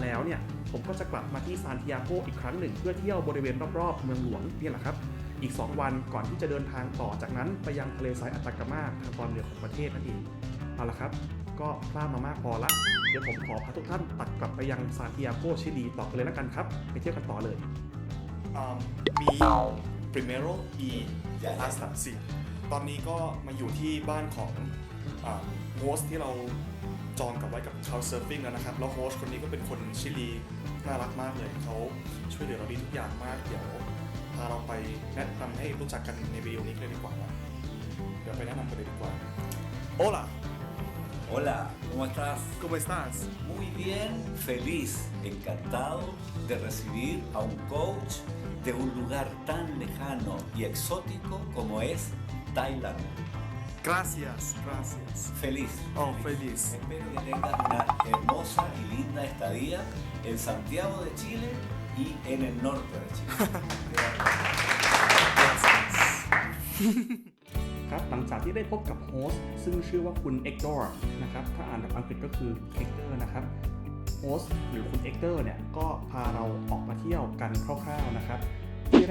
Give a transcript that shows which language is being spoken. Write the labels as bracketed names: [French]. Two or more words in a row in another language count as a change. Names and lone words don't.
[Thai] แล้วเนี่ยผมก็จะกลับมาที่ซานติอาโกอีกครั้งหนึ่งเพื่อเที่ยวบริเวณรอบๆเมืองหลวงนี่แหละครับอีก2วันก่อนที่จะเดินทางต่อจากนั้นไป ยังทะเลทรายอัตากามาทางตอนเหนือของประเทศนั่นเองเอาละครับก็พลาดมามากพอละเดี๋ยวผมขอพาทุกท่านตัดกลับ ไปยังซานติอาโกชิลีต่อกันเลยแล้วกันครับไปเที่ยวกันต่อเลยมี [Spanish] primero y hasta sí [Thai] ตอนนี้ก็มาอยู่ที่บ้านของโฮสต์ที่เราจองกับไว้กับ Couchsurfing แล้วนะครับแล้วโฮสต์คนนี้ก็เป็นคนชิลีน่ารักมากเลยเขาช่วยเหลือเราดีทุกอย่างมากเดี๋ยวพาเราไปแนะนำให้รู้จักกันในวิดีโอนี้เลยดีกว่านะเดี๋ยวไปแนะนำกันเลยดีกว่า Hola [Spanish] Hola, ¿cómo estás? ¿Cómo estás? Muy bien, feliz, encantado de recibir a un coach de un lugar tan lejano y exótico como es Tailandia. Gracias, gracias. Feliz. Oh, feliz. Espero que tengas una hermosa y linda estadía en Santiago de Chile y en el norte de Chile. [Thai] ครับหลังจากที่ได้พบกับโฮสต์ซึ่งชื่อว่าคุณเอ็กดอร์นะครับถ้าอ่านแบบอังกฤษก็คือเอ็กเตอร์นะครับโฮสต์หรือคุณเอ็กเตอร์เนี่ยก็พาเราออกมาเที่ยวกันคร่าวๆนะครับที่